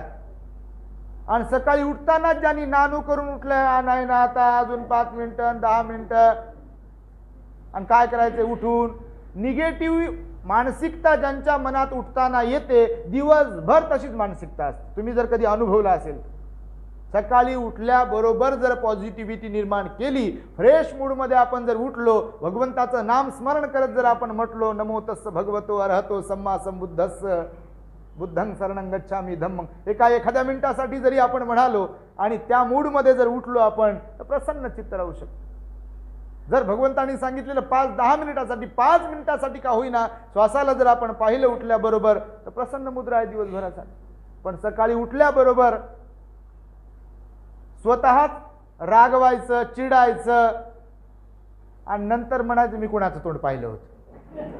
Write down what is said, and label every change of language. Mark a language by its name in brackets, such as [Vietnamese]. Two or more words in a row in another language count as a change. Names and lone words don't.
[Marathi] आणि सकाळी उठतानाच ज्यांनी नानू करून उठलं, नाही ना आता अजून 5 मिनिटं 10 मिनिटं, आणि काय करायचं उठून, निगेटिव्ह मानसिकता ज्यांच्या मनात उठताना येते, दिवसभर तशीच मानसिकता असते. तुम्ही जर कधी अनुभवला असेल, सकाळी उठल्याबरोबर जर पॉझिटिव्हिटी निर्माण केली, फ्रेश मूडमध्ये आपण जर उठलो, भगवंताचं नाम स्मरण करत जर आपण म्हटलो, [Pali] नमो तस्स भगवतो अरहतो सम्मा संबुद्धस्स बुद्धं शरणं गच्छामि धम्मं, [Marathi] एखाद्या मिनिटासाठी जरी आपण म्हणालो आणि त्या मूडमध्ये जर उठलो आपण, तर प्रसन्न चित्त राहू शकतो. जर भगवंतांनी सांगितलेलं 5-10 मिनिटासाठी, 5 मिनिटासाठी का होईना, श्वासाला जर आपण पाहिलं उठल्याबरोबर, तर प्रसन्न मुद्रा आहे दिवसभरासाठी. पण सकाळी उठल्याबरोबर स्वतःच रागवायचं, चिडायचं, आणि नंतर म्हणायचं मी कोणाचं तोंड पाहिलं होतं.